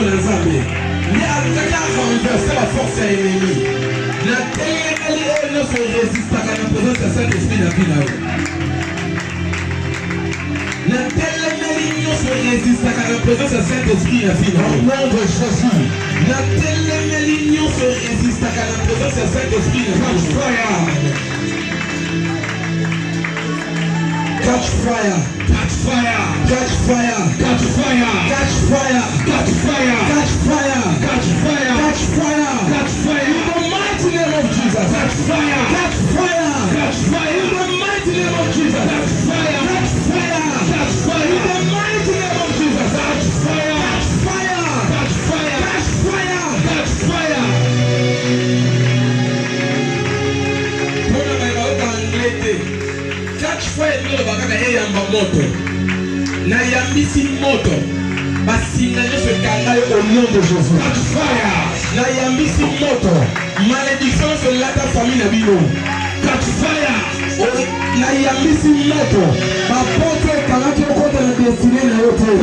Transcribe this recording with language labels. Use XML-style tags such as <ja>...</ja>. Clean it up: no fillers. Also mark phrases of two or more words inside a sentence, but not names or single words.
<ln>na nzambe nde alukaki arenverse la force ya ennemi na telemeli oyo nyonso orésistaka na présence ya</ln> <fr>saint esprit</fr> <ln>na bino na telemeli nyonso orésistaka na présence ya</ln> <fr>saint esprit</fr> <ln>na bino</ln> <fr>au nom de Jésus</fr> <ln>na telemeli nyonso orésistaka na présence ya</ln> <fr>saint esprit</fr> <ln>na bino</ln> <en>catch fire, catch fire, catch fire, catch fire, catch fire, catch fire, catch fire, catch fire, catch fire, catch fire, in the mighty name of Jesus, catch fire, catch fire, catch fire, in the mighty name of Jesus, catch fire, catch fire, catch fire, in the mighty name of Jesus, catch fire, catch fire, catch fire, catch fire, catch fire. Catch fire</en> <ln>ndio bakaka eyamba moto na yambisi moto basinga nyonso ekanga yo</ln> <fr>au nom de Jésus.</fr> <en>Catch fire</en> <ln>na yambisi moto</ln> <fr>malédiction sur la famille</fr> <ln>na bino.</ln> <en>Catch fire</en> <ln>na yambisi moto bapoto ekangaki okota na destiny na yo te.</ln>